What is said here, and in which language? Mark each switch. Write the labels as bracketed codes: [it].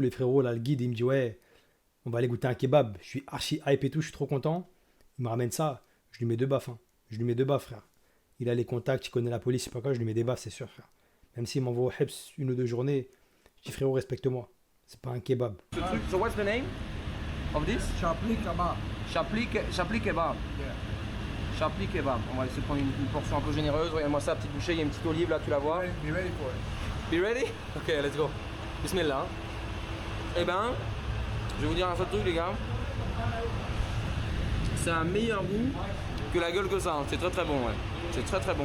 [fr] Les frérots, là, le guide, il me dit ouais, on va aller goûter un kebab. Je suis archi hype et tout, je suis trop content. Il me ramène ça, je lui mets 2 baffes. Hein. Je lui mets 2 baffes, frère. Il a les contacts, il connaît la police, je sais pas quoi, je lui mets des baffes, c'est sûr, frère. Même s'il m'envoie au Hebs 1 ou 2 journées, je dis frérot, respecte-moi. C'est pas un kebab. Ce truc, [en] so what's the name of this? Chapli kebab. Chapli kebab. Sharply kebab. [fr] On va essayer de prendre une portion un peu généreuse. Regarde-moi ça, petite bouchée, il y a une petite olive là, tu la vois. [en] Be ready for it. Be ready? Ok, let's go. Bismillah. [fr] Eh ben, je vais vous dire un seul truc les gars. C'est un meilleur goût que la gueule que ça. Hein. C'est très très bon, ouais. C'est très très bon.